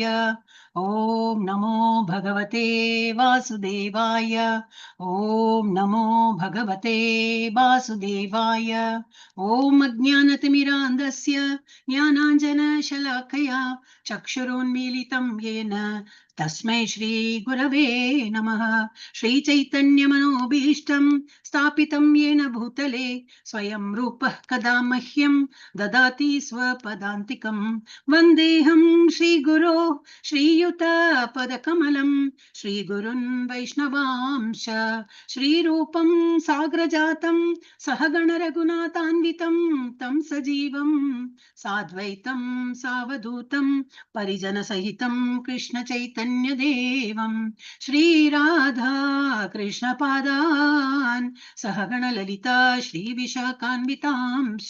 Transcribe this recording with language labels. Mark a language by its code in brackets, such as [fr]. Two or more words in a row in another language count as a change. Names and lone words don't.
[sa] ॐ नमो भगवते वासुदेवाय. ॐ नमो भगवते वासुदेवाय. ॐ अज्ञानतिमिरान्धस्य ज्ञानाञ्जनशलाकया चक्षुरुन्मीलितं येन तस्मै श्री गुरवे नमः. श्रीचैतन्यमनोभीष्टं स्थापितं येन भूतले स्वयं रूपः कदा मह्यं ददाति स्वपदान्तिकं. वन्देऽहं श्रीगुरो श्रीयुतपदकमलं श्रीगुरुन् वैष्णवांश श्रीरूपं साग्रजातं सहगणरघुनाथान्वितं तं सजीवं साद्वैतं सावधूतं परिजनसहितं कृष्ण चैतन्य देवं श्रीराधा कृष्ण पादान् सहगण ललिता श्री विशाखान्वितांश.